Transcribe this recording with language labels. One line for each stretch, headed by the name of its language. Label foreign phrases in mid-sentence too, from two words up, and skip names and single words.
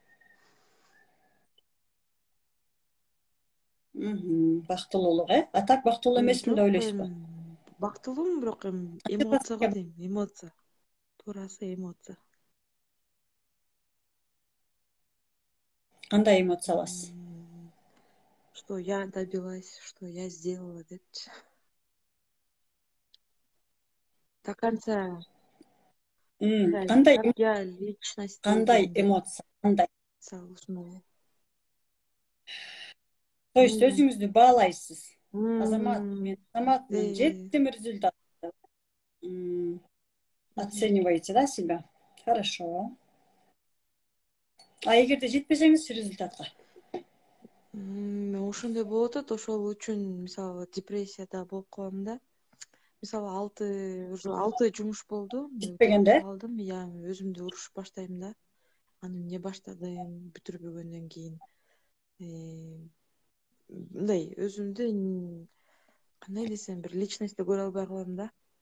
Kyrgyz: Бактылуулук, А так бактылуу эмесмин деп ойлойсузбу? Бактылуумун, бирок эмоцияга дейм, эмоция. Туурасы эмоция. Кандай эмоция аласыз?
Russian: Что я добилась, что я сделала депчи. До конца.
Kyrgyz: Кандай
Russian: Я личность.
Kyrgyz: Кандай эмоция? Кандай?
Russian: То есть
Kyrgyz: өзүңүздү баалайсыз. Азамат, мен азаматмын, жеттим результатка.
Russian: Оцениваете, да, себя? Хорошо.
Kyrgyz: Эгерде жетпесеңиз результатка? Ошондой болуп атат, ошол үчүн мисалы депрессияда болуп калам да. Мисалы 6 жумуш болду. Жетпегенде алдым, я өзүмдү урушуп баштайм да. Аны эмне баштадым, бүтүрбөгөндөн кийин мындай өзүмдү кандай десем, бир личностьти көрө албай калам да.